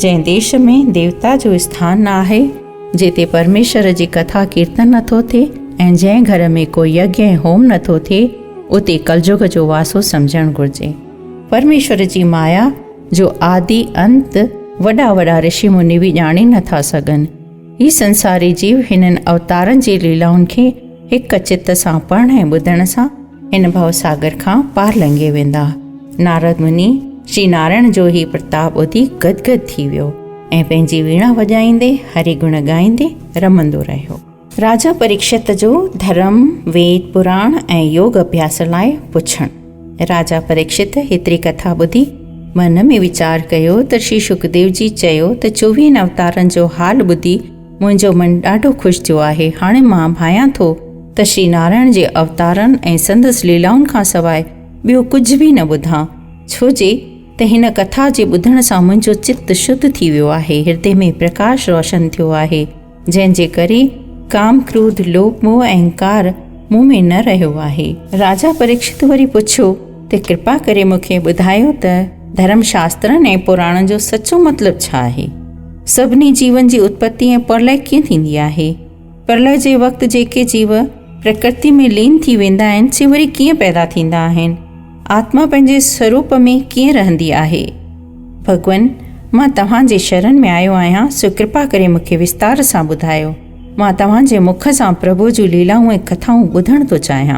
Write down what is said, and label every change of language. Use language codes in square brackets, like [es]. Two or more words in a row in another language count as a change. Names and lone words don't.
[sd] जंहिं देश में देवता जो स्थान न आहे, जिते परमेश्वर जी कथा कीर्तन नथो थिए ऐं जंहिं घर में कोई यज्ञ ऐं होम नथो थिए, उते कलयुग जो वासो सम्झणु घुरिजे। परमेश्वर जी माया जो आदि अंत वॾा वॾा ऋषि मुनि बि ॼाणे नथा सघनि। ही संसारी जीव हिननि अवतारनि जी लीलाउनि खे हिकु चित सां पढ़ण ऐं ॿुधण सां हिन भवसागर खां पार लंघे वेंदा। नारद मुनि श्री नारायण जो ही प्रताप ॿुधी गदगद थी वियो ऐं पंहिंजी वीणा वॼाईंदे हरि गुण ॻाईंदे रमंदो रहियो। राजा परीक्षित जो धर्म, वेद, पुराण ऐं योग अभ्यास लाइ पुछणु। राजा परीक्षित हेतिरी कथा ॿुधी मन में वीचार कयो त श्री सुखदेव जी चयो त 24 अवतारनि जो हाल ॿुधी मुंहिंजो मन ॾाढो ख़ुशि थियो आहे। हाणे मां भायां थो त श्री नारायण जे अवतारनि ऐं संदसि लीलाउनि खां सवाइ ॿियो कुझु बि न ॿुधां, छो जे त हिन कथा जे ॿुधण सां मुंहिंजो चित्त शुद्ध थी वियो आहे, हृदय में प्रकाश रोशन थियो आहे, जंहिंजे करे काम क्रोध लोभ मोह अहंकार मूं में न रहियो आहे। राजा परीक्षित वरी पुछियो त कृपा करे मूंखे ॿुधायो त धर्मशास्त्रनि ऐं पुराणनि जो सचो मतिलबु छा आहे? सभिनी जीवन जी उत्पत्ति ऐं प्रलय कीअं थींदी आहे? प्रलय जे वक़्तु जेके जीव प्रकृति में लीन थी वेंदा आहिनि से वरी कीअं पैदा थींदा आहिनि? आत्मा पंहिंजे स्वरूप में कीअं रहंदी आहे? भॻवान, मां तव्हांजे शरण में आयो आहियां, सो कृपा करे मूंखे विस्तार सां ॿुधायो। मां तव्हांजे मुख सां प्रभु जूं लीलाऊं ऐं कथाऊं ॿुधण थो चाहियां।